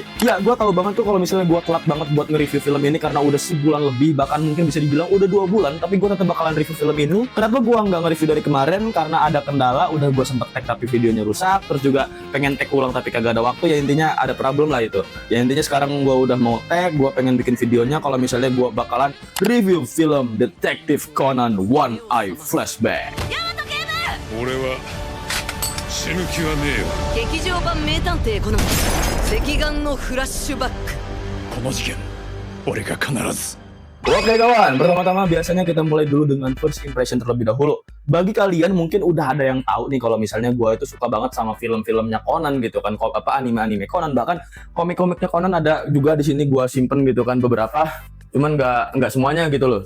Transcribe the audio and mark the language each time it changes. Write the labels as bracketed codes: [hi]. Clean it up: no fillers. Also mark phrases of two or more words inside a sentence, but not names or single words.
[id] Ya, gua tahu banget tuh kalau misalnya gua telat banget buat nge-review film ini karena udah sebulan lebih, bahkan mungkin bisa dibilang udah 2 bulan, tapi gua tetap bakalan review film ini. Kenapa gua nggak nge-review dari kemarin? Karena ada kendala, udah gua sempet tag tapi videonya rusak, terus juga pengen tag ulang tapi kagak ada waktu, ya intinya ada problem lah itu. Ya intinya sekarang gua udah mau tag, gua pengen bikin videonya kalau misalnya gua bakalan review film Detective Conan One Eye Flashback. [ja] 俺は死ぬ気はねえよ。劇場版名探偵コナン赤眼のフラッシュバック。この事件俺が必ず。 [id] Oke kawan, pertama-tama biasanya kita mulai dulu dengan [en] first impression [id] terlebih dahulu. Bagi kalian mungkin udah ada yang tahu nih kalau misalnya gue itu suka banget sama film-filmnya Conan gitu kan, anime-anime Conan, bahkan komik-komiknya Conan ada juga di sini gue simpen gitu kan beberapa, cuman nggak semuanya gitu loh.